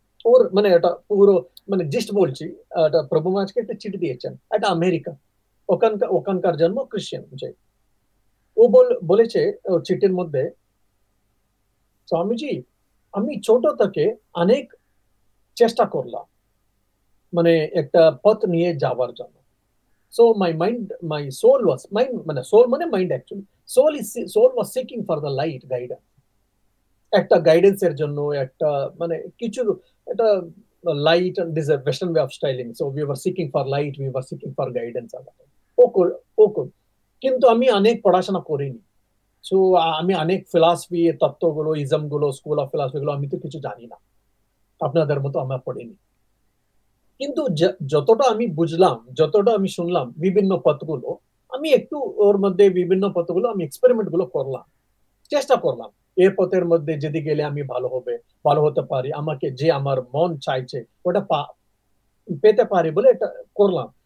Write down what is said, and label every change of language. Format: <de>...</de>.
<bn>ওর মানে এটা পুরো মানে জিস্ট বলছি, এটা প্রভু মহারাজকে একটা চিঠি দিয়েছেন, এটা আমেরিকা, ওখানকার জন্ম খ্রিস্টান যে। ও বলেছে চিঠির মধ্যে, স্বামীজি আমি ছোট থেকে অনেক চেষ্টা করলাম মানে একটা পথ নিয়ে যাওয়ার জন্য।</bn> <en>So my soul was মানে soul মানে mind actually. Soul was seeking for the light guidance.</en> <bn>একটা গাইডেন্স এর জন্য একটা মানে কিছু একটা light,</bn> <en>and this is a western way of styling, so we were seeking for light, we were seeking for guidance.</en> <bn>ও কিন্তু আমি অনেক পড়াশোনা করিনি, সো আমি অনেক ফিলসফি তত্ত্বগুলো, ইজমগুলো, স্কুল অফ ফিলসফি গুলো আমি তো কিছু জানি না, আপনাদের মতো আমরা পড়িনি। কিন্তু যতটা আমি বুঝলাম, যতটা আমি শুনলাম বিভিন্ন পথগুলো, আমি একটু ওর মধ্যে বিভিন্ন পথগুলো আমি এক্সপেরিমেন্ট গুলো করলাম, চেষ্টা করলাম এর পথের মধ্যে যদি গেলে আমি ভালো হতে পারি, আমাকে যে আমার মন চাইছে ওটা পেতে পারি বলে এটা করলাম।</bn>